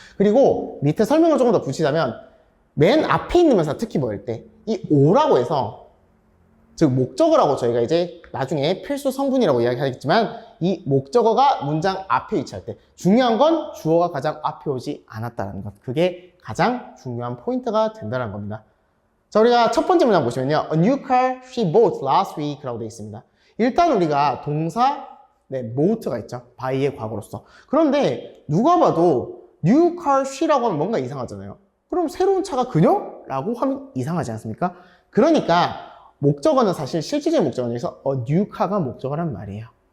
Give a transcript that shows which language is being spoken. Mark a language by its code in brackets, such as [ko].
[ko] 그리고 밑에 설명을 조금 더 붙이자면 맨 앞에 있는 명사 특히 뭐일 때 이 오라고 해서 즉 목적어라고 저희가 이제 나중에 필수 성분이라고 이야기하겠지만 이 목적어가 문장 앞에 위치할 때 중요한 건 주어가 가장 앞에 오지 않았다는 것. 그게 가장 중요한 포인트가 된다는 겁니다. 자, 우리가 첫 번째 문장 보시면요. [en] A new car she bought last week [ko] 라고 되어 있습니다. 일단 우리가 동사 bought가 있죠. buy의 과거로서. 그런데 누가 봐도 [en] new car she [ko] 라고 하면 뭔가 이상하잖아요. 그럼 새로운 차가 그녀? 라고 하면 이상하지 않습니까? 그러니까 목적어는 사실 실질적인 목적어는 여기서 [en] a new car [ko] 가 목적어란 말이에요.